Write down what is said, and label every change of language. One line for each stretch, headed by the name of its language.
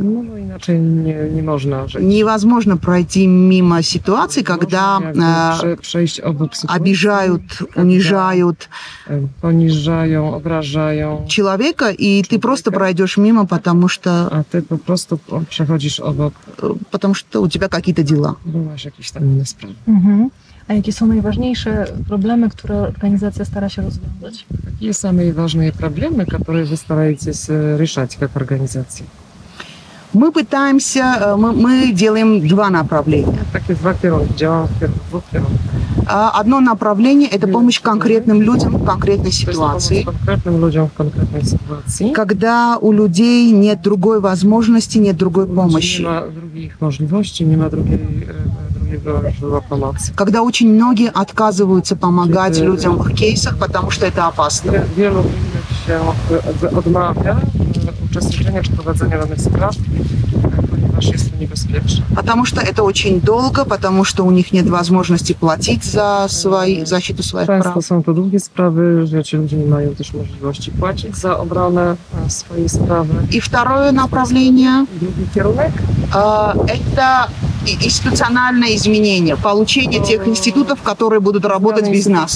Polish: No inaczej nie można żyć.
Russian: Невозможно пройти мимо ситуации, когда
Polish: przejść obok sytuacji,
Russian: обижают, унижают
Polish: poniżają, obrażają.
Russian: человека, и ты просто пройдешь мимо, потому что
Polish: A ty po prostu przechodzisz obok,
Russian: у тебя какие-то дела.
Polish: bo masz jakieś tam inne sprawy. A jakie są najważniejsze problemy, które organizacja stara się rozwiązać?
Russian: Какие самые важные проблемы, которые вы стараетесь решать как организация? Мы пытаемся, мы делаем два направления.
Polish: Takie dwa kierunki, działam w dwóch kierunkach.
Russian: Одно направление – это помощь конкретным людям в конкретной
Polish: To jest
Russian: ситуации.
Polish: pomoc konkretnym ludziom w konkretnej sytuacji.
Russian: Когда у людей нет другой возможности, нет другой
Polish: Nie
Russian: помощи.
Polish: ma drugich możliwości, nie ma drugiego źródła pomocy.
Russian: Когда очень многие отказываются помогать людям в их кейсах, потому что это опасно.
Polish: Wielu innych się odmawia uczestniczenia w prowadzeniu danych spraw, ponieważ jest to niebezpieczne.
Russian: Потому что это очень долго, потому что у них нет возможности платить за защиту своих
Polish: Często
Russian: прав.
Polish: są to długie sprawy, że ci ludzie nie mają też możliwości płacić za obronę swojej sprawy.
Russian: И второе направление
Polish: Drugi kierunek
Russian: это институциональное изменение, получение тех институтов, которые будут работать без нас.